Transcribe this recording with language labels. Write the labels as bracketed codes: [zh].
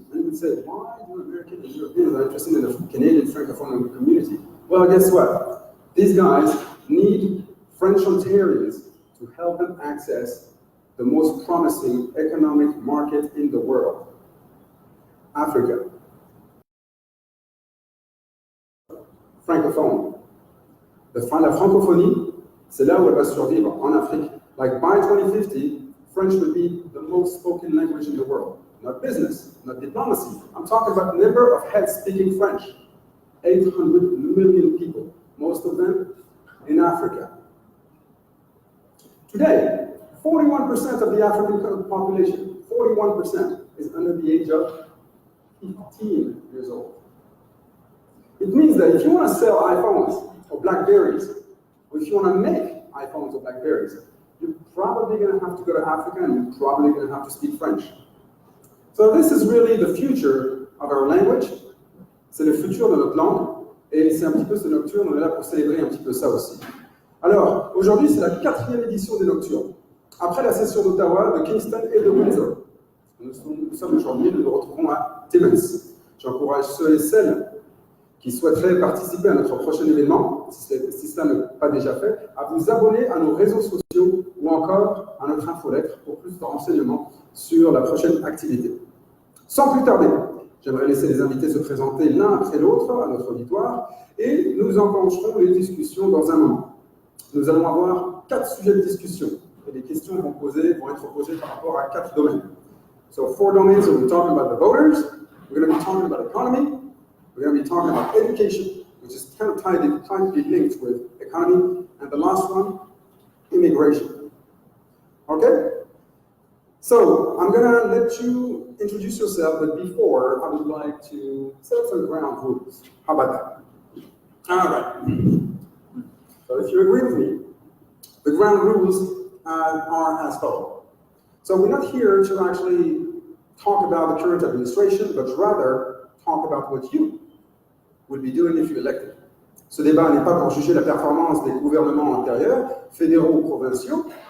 [en] And you would say, why do American and Europeans are interested in the Canadian Francophone community? Well, guess what? These guys need French Ontarians to help them access the most promising economic market in the world, Africa. Francophone. [fr] La francophonie, c'est là où elle va survivre, en Afrique. [en] Like by 2050, French would be the most spoken language in the world. Not business, not diplomacy. I'm talking about the number of heads speaking French. 800 million people, most of them in Africa. Today, 41% of the African population, 41%, is under the age of 15 years old. It means that if you want to sell iPhones or Blackberries, or if you want to make iPhones or Blackberries, you're probably going to have to go to Africa and you're probably going to have to speak French. So this is really the future of our language. [fr] C'est le futur de notre langue. Et c'est un petit peu ce Nocturne, on est là pour célébrer un petit peu ça aussi. Alors, aujourd'hui, c'est la 4e édition des Nocturnes. Après la session d'Ottawa, de Kingston et de Windsor. Nous sommes aujourd'hui, nous nous retrouvons à Timmins. J'encourage ceux et celles qui souhaiteraient participer à notre prochain événement, si cela n'est pas déjà fait, à vous abonner à nos réseaux sociaux ou encore à notre infolettre pour plus de renseignements sur la prochaine activité. Sans plus tarder, j'aimerais laisser les invités se présenter l'un après l'autre à notre auditoire et nous enclencherons les discussions dans un moment. Nous allons avoir 4 sujets de discussion et les questions vont être posées par rapport à 4 domaines. [en] So 4 domains, so we're talking about the voters, we're going to be talking about economy, we're going to be talking about education, which is kind of tightly linked with economy, and the last one, immigration. Okay? So I'm going to let you introduce yourself, but before, I would like to set up some ground rules. How about that? All right. So if you agree with me, the ground rules are as follows. So we're not here to actually talk about the current administration, but rather talk about what you would be doing if you elected. [fr] Ce débat n'est pas pour juger la performance des gouvernements antérieurs, fédéraux ou provinciaux.